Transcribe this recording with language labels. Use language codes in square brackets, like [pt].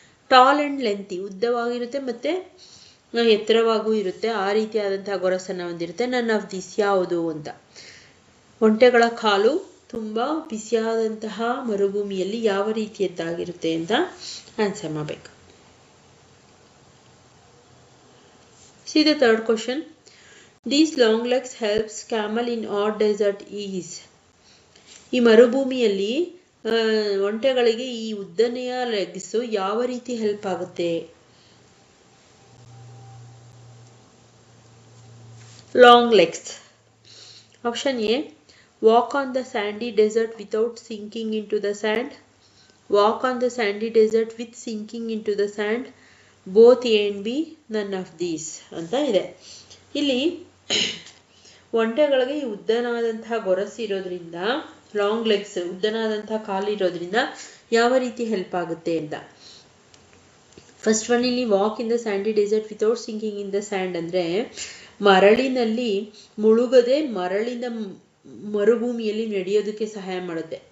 [en] tall and lengthy [kn] ಉದ್ದವಾಗಿರುತ್ತೆ ಮತ್ತು ಎತ್ತರವಾಗೂ ಇರುತ್ತೆ, ಆ ರೀತಿಯಾದಂತಹ ಗೊರಸನ್ನು ಹೊಂದಿರುತ್ತೆ. [en] none of this [kn] ಯಾವುದು ಅಂತ. ಒಂಟೆಗಳ ಕಾಲು ತುಂಬ ಬಿಸಿಯಾದಂತಹ ಮರುಭೂಮಿಯಲ್ಲಿ ಯಾವ ರೀತಿಯದ್ದಾಗಿರುತ್ತೆ ಅಂತ ಆನ್ಸರ್ ಮಾಡಬೇಕು. [en] See the third question. These long legs helps camel in hot desert is. [kn] ಈ ಮರುಭೂಮಿಯಲ್ಲಿ ಒಂಟೆಗಳಿಗೆ ಈ ಉದ್ದನೆಯ ಲೆಗ್ಸ್ ಯಾವ ರೀತಿ ಹೆಲ್ಪ್ ಆಗುತ್ತೆ? [en] Long legs. Option A walk on the sandy desert without sinking into the sand, walk on the sandy desert with sinking into the sand, both A and B, none of these [kn] ಅಂತ ಇದೆ. ಇಲ್ಲಿ ಒಂಟೆಗಳಿಗೆ ಈ ಉದ್ದನಾದಂತಹ ಗೊರಸು ಇರೋದ್ರಿಂದ, long legs ಉದ್ದನಾದಂತಹ ಕಾಲು ಇರೋದ್ರಿಂದ ಯಾವ ರೀತಿ help ಆಗುತ್ತೆ ಅಂತ. [en] first one, ಇಲ್ಲಿ walk in the sandy desert without sinking in the sand [kn] ಅಂದರೆ ಮರಳಿನಲ್ಲಿ ಮುಳುಗದೆ ಮರಳಿನ ಮರುಭೂಮಿಯಲ್ಲಿ ನಡೆಯೋದಕ್ಕೆ ಸಹಾಯ ಮಾಡುತ್ತೆ.